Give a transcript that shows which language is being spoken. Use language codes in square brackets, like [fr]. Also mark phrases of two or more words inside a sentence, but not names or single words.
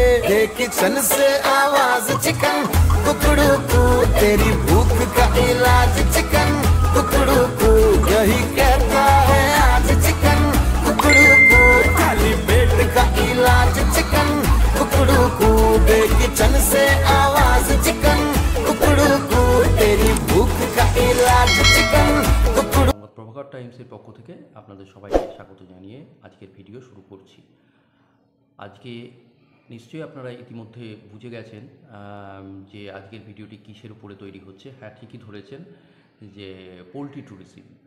[hi] दे किचन से आवाज चिकन कुकड़ू कू, तेरी भूख का इलाज चिकन कुकड़ू कू, यही कहता है आज चिकन कुकड़ू कू, खाली पेट का इलाज चिकन कुकड़ू कू, दे किचन से आवाज चिकन कुकड़ू कू, तेरी भूख का इलाज चिकन कुकड़ू। [bn] প্রভাকর টাইমসের পক্ষ থেকে আপনাদের সবাইকে স্বাগত জানিয়ে আজকের ভিডিও শুরু করছি। আজকে নিশ্চয়ই আপনারা ইতিমধ্যে বুঝে গেছেন যে আজকের ভিডিওটি কিসের উপরে তৈরি হচ্ছে। হ্যাঁ, ঠিকই ধরেছেন যে [en] poultry tourism.